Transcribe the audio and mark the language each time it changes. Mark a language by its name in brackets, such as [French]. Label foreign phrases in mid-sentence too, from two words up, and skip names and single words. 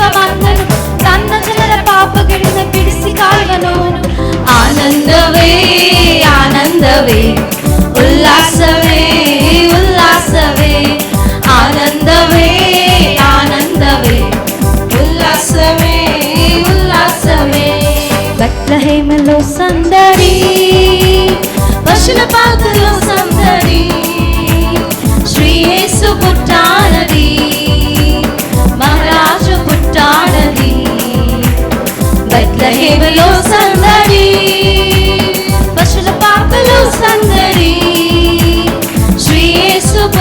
[Kannada] ಬಂದನು ತನ್ನ ಜನರ ಪಾಪಗಳಿಂದ ಬಿಡಿಸಿ ಕಾಯುವನು ಆನಂದವೇ ಆನಂದವೇ ಉಲ್ಲಾಸವೇ ಉಲ್ಲಾಸವೇ ಆನಂದವೇ ಆನಂದವೇ ಉಲ್ಲಾಸವೇ [Telugu] ಉಲ್ಲಾಸವೇ ಬೆತ್ಲೆಹೇಮలో సందడి పశుల పాకలో సందడి శ్రీ యేసు పుట్టాడని మహారాజు పుట్టాడని బెత్లెహేములో సందడి పశుల పాకలో సందడి శ్రీ యేసు